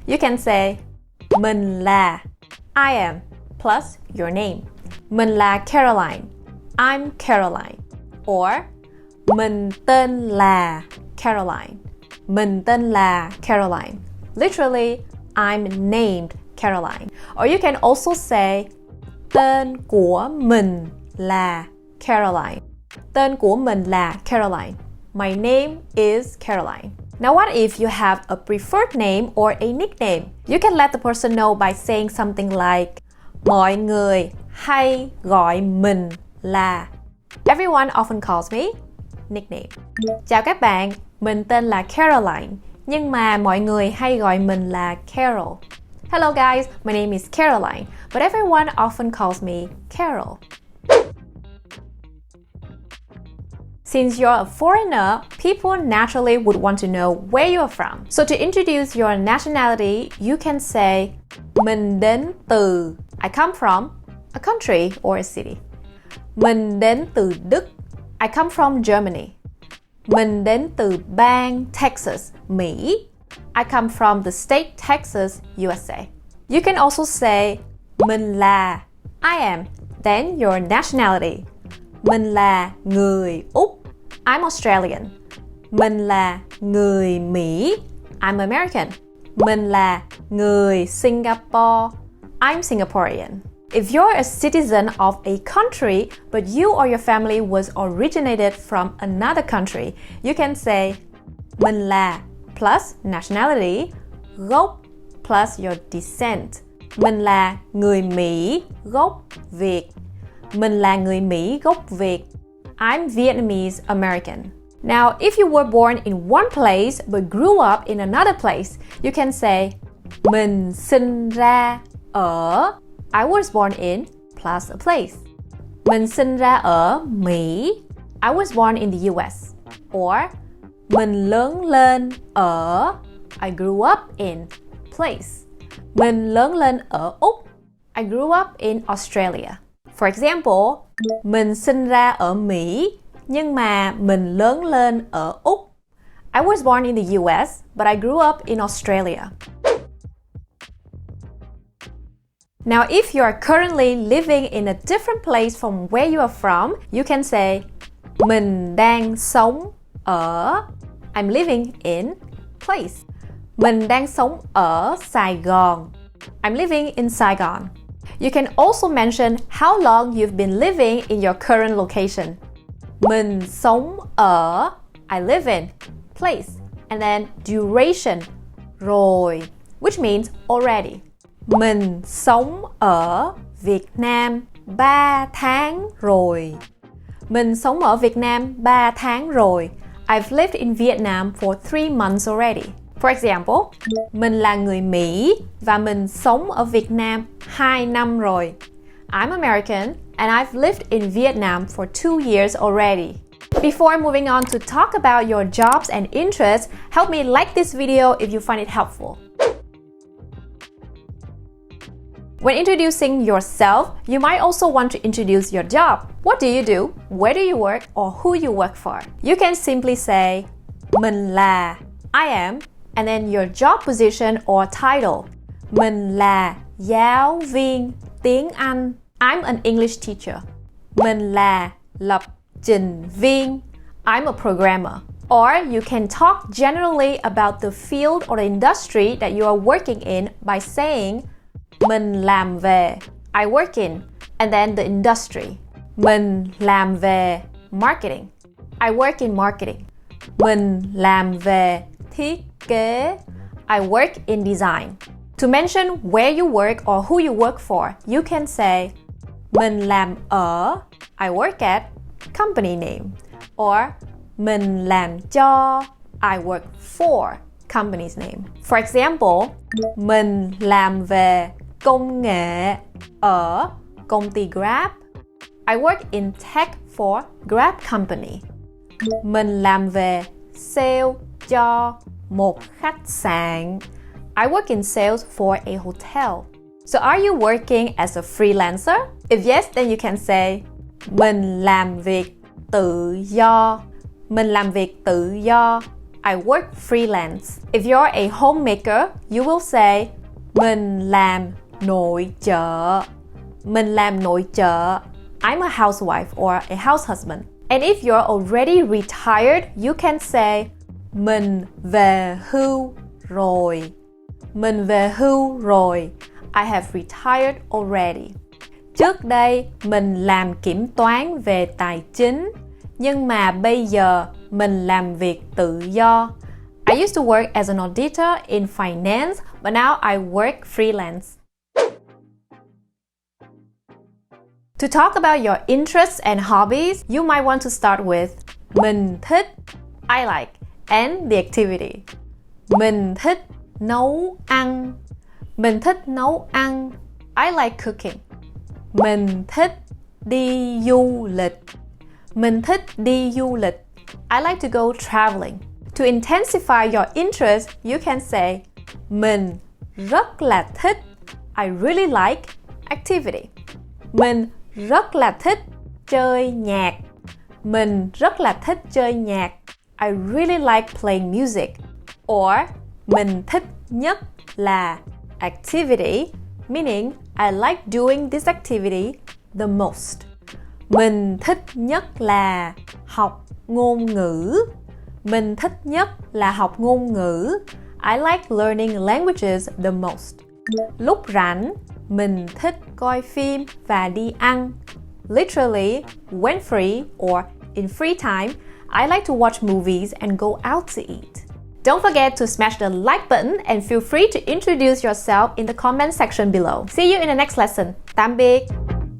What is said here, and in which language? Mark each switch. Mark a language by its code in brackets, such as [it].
[en] You can say [vi] mình là [en] I am plus your name. [vi] Mình là Caroline. [en] I'm Caroline. Or [vi] mình tên là Caroline. Mình tên là Caroline. [en] Literally, I'm named Caroline. Or you can also say [vi] tên của mình là [en] Caroline. [vi] Tên của mình là Caroline. [en] My name is Caroline. Now what if you have a preferred name or a nickname? You can let the person know by saying something like [vi] mọi người hay gọi mình là. [en] Everyone often calls me nickname. [vi] Chào các bạn, mình tên là Caroline, nhưng mà mọi người hay gọi mình là Carol. [en] Hello guys, my name is Caroline, but everyone often calls me Carol. Since you're a foreigner, people naturally would want to know where you're from. So to introduce your nationality, you can say [vi] mình đến từ. [en] I come from a country or a city. [vi] Mình đến từ Đức. [en] I come from Germany. [vi] Mình đến từ bang Texas, Mỹ. [en] I come from the state Texas, USA. You can also say [vi] mình là [en] I am, then your nationality. [vi] Mình là người Úc. [en] I'm Australian. [vi] Mình là người Mỹ. [en] I'm American. [vi] Mình là người Singapore. [en] I'm Singaporean. If you're a citizen of a country, but you or your family was originated from another country, you can say [vi] mình là [en] plus nationality, [vi] gốc [en] plus your descent. [vi] Mình là người Mỹ gốc Việt. Mình là người Mỹ gốc Việt. [en] I'm Vietnamese American. Now, if you were born in one place but grew up in another place, you can say [vi] mình sinh ra ở. [en] I was born in plus a place. [vi] Mình sinh ra ở Mỹ. [en] I was born in the US. Or [vi] mình lớn lên ở. [en] I grew up in place. [vi] Mình lớn lên ở Úc. [en] I grew up in Australia. For example, [vi] mình sinh ra ở Mỹ, nhưng mà mình lớn lên ở Úc. [en] I was born in the US, but I grew up in Australia. Now, if you are currently living in a different place from where you are from, you can say [vi] mình đang sống ở. [en] I'm living in place. [vi] Mình đang sống ở Sài Gòn. [en] I'm living in Saigon. You can also mention how long you've been living in your current location. [vi] Mình sống ở. [en] I live in place. And then duration, rồi, which means already. [vi] Mình sống ở Việt Nam 3 tháng rồi. Mình sống ở Việt Nam 3 tháng rồi. [en] I've lived in Vietnam for 3 months already. For example, mình là người Mỹ và mình sống ở Việt Nam 2 năm rồi. I'm American and I've lived in Vietnam for 2 years already. Before moving on to talk about your jobs and interests, help me like this video if you find it helpful. When introducing yourself, you might also want to introduce your job. What do you do? Where do you work? Or who you work for? You can simply say [vi] mình là [en] I am, and then your job position or title. [vi] Mình là giáo viên tiếng Anh. [en] I'm an English teacher. [vi] Mình là lập trình viên. [en] I'm a programmer. Or you can talk generally about the field or the industry that you are working in by saying [vi] mình làm về, [en] I work in, and then the industry. [vi] Mình làm về marketing, [en] I work in marketing. [vi] Mình làm về thiết kế, [en] I work in design. To mention where you work or who you work for, you can say [vi] mình làm ở, [en] I work at, company name. Or [vi] mình làm cho, [en] I work for, company's name. For example, [vi] mình làm về công nghệ ở công ty Grab. [en] I work in tech for Grab company. [vi] Mình làm về sale cho một khách sạn. [en] I work in sales for a hotel. So are you working as a freelancer? If yes, then you can say [vi] mình làm việc tự do. Mình làm việc tự do. [en] I work freelance. If you're a homemaker, you will say [vi] mình làm nội trợ. Mình làm nội trợ. [en] I'm a housewife or a house husband. And if you're already retired, you can say [vi] mình về hưu rồi. Mình về hưu rồi. [en] I have retired already. [vi] Trước đây, mình làm kiểm toán về tài chính, nhưng mà bây giờ mình làm việc tự do. [en] I used to work as an auditor in finance, but now I work freelance. To talk about your interests and hobbies, you might want to start with [vi] mình thích, [en] I like, and the activity. [vi] Mình thích nấu ăn. Mình thích nấu ăn. [en] I like cooking. [vi] Mình thích đi du lịch. Mình thích đi du lịch. [en] I like to go traveling. To intensify your interest, you can say [vi] mình rất là thích, [en] I really like, activity. [vi] Mình rất là thích chơi nhạc. Mình rất là thích chơi nhạc. [en] I really like playing music. Or [vi] mình thích nhất là [en] activity, meaning I like doing this activity the most. [vi] Mình thích nhất là học ngôn ngữ. Mình thích nhất là học ngôn ngữ. [en] I like learning languages the most. [vi] Lúc rảnh, mình thích coi phim và đi ăn. [en] Literally, when free or in free time, I like to watch movies and go out to eat. Don't forget to smash the like button and feel free to introduce yourself in the comment section below. See you in the next lesson. [vi] Tạm biệt!